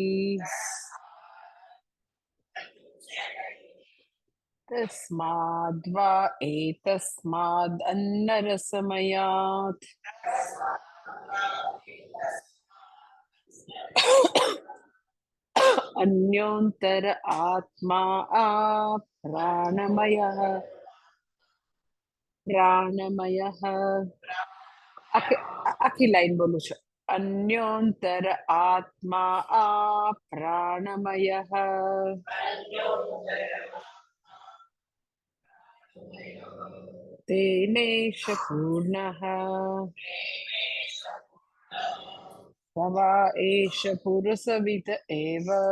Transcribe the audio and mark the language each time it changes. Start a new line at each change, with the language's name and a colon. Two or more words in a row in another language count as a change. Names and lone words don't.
Sanskrit: तस्माद्वा एतस्माद् अन्नरसमयात् अन्योन्तर आत्मा प्राणमयः प्राणमयः
Gujarati: આખી લાઈન બોલું છું
Sanskrit: अन्योन्तर आत्मा प्राणमयः तेनेष पूर्णः स वा एष पुरुषविद एव